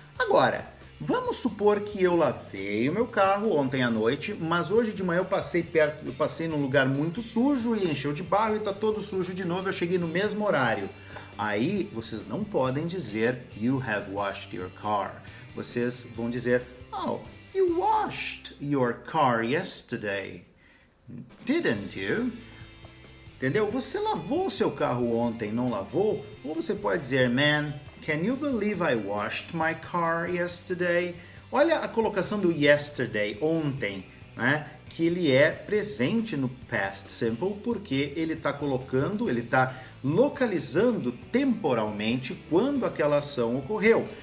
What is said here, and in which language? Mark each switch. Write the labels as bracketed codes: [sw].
[pt] Agora, vamos supor que eu lavei o meu carro ontem à noite, mas hoje de manhã eu passei num lugar muito sujo e encheu de barro e está todo sujo de novo, eu cheguei no mesmo horário. Aí vocês não podem dizer [en] you have washed your car. [pt] Vocês vão dizer, [en] oh, you washed your car yesterday, didn't you? [pt] Entendeu? Você lavou o seu carro ontem, não lavou? Ou você pode dizer, [en] man, can you believe I washed my car yesterday? [pt] Olha a colocação do yesterday, ontem, né? Que ele é presente no past simple porque ele está colocando, ele está localizando temporalmente quando aquela ação ocorreu.